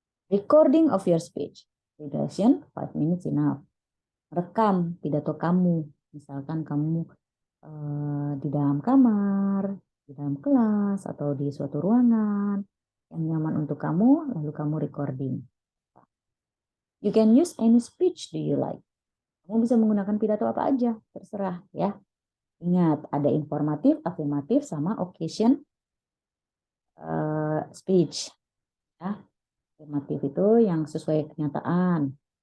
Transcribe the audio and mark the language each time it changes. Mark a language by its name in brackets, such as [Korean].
[English] Recording of your speech. Duration 5 minutes enough. [Indonesian] Rekam pidato kamu. Misalkan kamu di dalam kamar, di dalam kelas, atau di suatu ruangan yang nyaman untuk kamu, lalu kamu recording. [English] You can use any speech do you like. [Indonesian] Kamu bisa menggunakan pidato apa aja, terserah ya. Ingat, ada informatif, afirmatif, sama occasion speech. Ya. Afirmatif itu yang sesuai kenyataan.